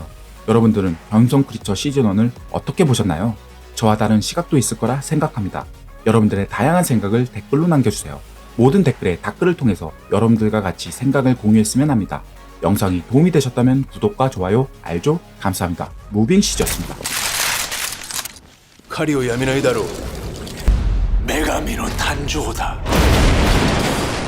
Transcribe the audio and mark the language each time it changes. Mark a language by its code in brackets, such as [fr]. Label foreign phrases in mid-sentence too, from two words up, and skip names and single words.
[ko] 여러분들은 견성 크리처 시즌1을 어떻게 보셨나요? 저와 다른 시각도 있을 거라 생각합니다. 여러분들의 다양한 생각을 댓글로 남겨주세요. 모든 댓글에 댓글을 통해서 여러분들과 같이 생각을 공유했으면 합니다. 영상이 도움이 되셨다면 구독과 좋아요, 알죠? 감사합니다. 무빙시즈였습니다. [ja] 狩りをやめないだろう。女神の誕生だ。